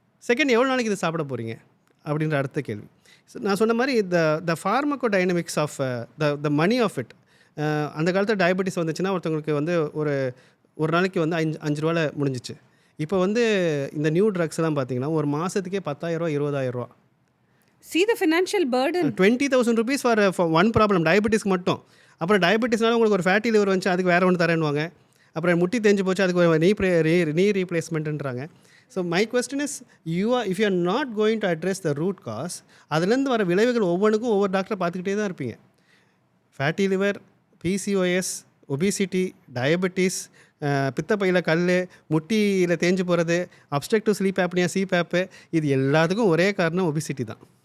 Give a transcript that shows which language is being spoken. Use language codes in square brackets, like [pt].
[ta] Second, எவ்வளோ நாளைக்கு இது சாப்பிட போகிறீங்க அப்படின்ற அடுத்த கேள்வி. நான் சொன்ன மாதிரி [en] The pharmacodynamics of the money of it. [ta] அந்த காலத்தில் டயபெட்டிஸ் வந்துச்சுன்னா ஒருத்தவங்களுக்கு வந்து ஒரு நாளைக்கு வந்து 5 ரூபாயில் முடிஞ்சிச்சு. இப்போ வந்து இந்த நியூ ட்ரக்ஸ் எல்லாம் பார்த்தீங்கன்னா ஒரு மாதத்துக்கே 10,000 ரூபா 20,000 ரூபா. [en] See the financial burden. 20,000 rupees for one problem, [ta] டயபெட்டிஸ்க்கு மட்டும். அப்புறம் டயபெட்டிஸ்னால உங்களுக்கு ஒரு ஃபேட்டி லிவர் வந்துச்சு, அதுக்கு வேறு ஒன்று தரேன்னுவாங்க. அப்புறம் முட்டி தேஞ்சு போச்சு, அதுக்கு நீ ரீப்ளேஸ்மெண்ட்டுன்றாங்க. [en] so my question is if you are not going to address the root cause, [ta] அதுலேருந்து வர விளைவுகள் ஒவ்வொன்றுக்கும் ஒவ்வொரு டாக்டரை பார்த்துக்கிட்டே தான் இருப்பீங்க. Fatty liver, PCOS, obesity, diabetes, பித்தப்பையில் கல், முட்டியில் தேஞ்சு போகிறது, அப்ஸ்ட்ரக்டிவ் ஸ்லீப் ஆப்னியா, சிபேப்பு, இது எல்லாத்துக்கும் ஒரே காரணம் ஒபிசிட்டி தான்.